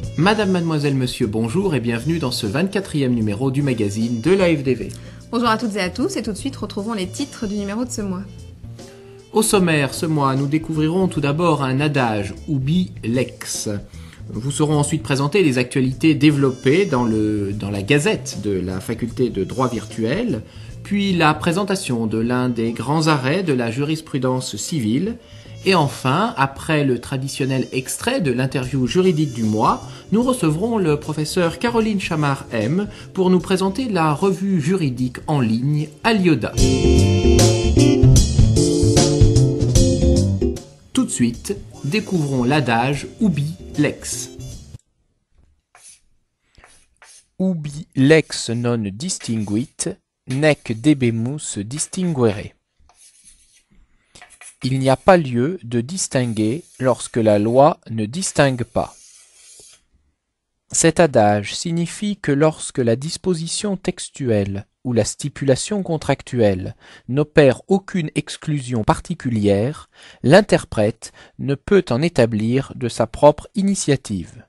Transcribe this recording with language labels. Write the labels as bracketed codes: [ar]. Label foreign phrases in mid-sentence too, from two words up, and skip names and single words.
[fr] Madame, mademoiselle, monsieur, bonjour et bienvenue dans ce 24e numéro du magazine de l'AFDV. Bonjour à toutes et à tous et tout de suite retrouvons les titres du numéro de ce mois. Au sommaire, ce mois, nous découvrirons tout d'abord un adage, [la] ubi lex. [fr] Vous serons ensuite présentés les actualités développées dans la gazette de la faculté de droit virtuel, puis la présentation de l'un des grands arrêts de la jurisprudence civile, et enfin, après le traditionnel extrait de l'interview juridique du mois, nous recevrons le professeur Caroline Chamard-M pour nous présenter la revue juridique en ligne Alioda. Tout de suite, découvrons l'adage [la] ubi lex. Ubi lex non distinguit, nec debemus distinguere. [fr] Il n'y a pas lieu de distinguer lorsque la loi ne distingue pas. Cet adage signifie que lorsque la disposition textuelle ou la stipulation contractuelle n'opère aucune exclusion particulière, l'interprète ne peut en établir de sa propre initiative.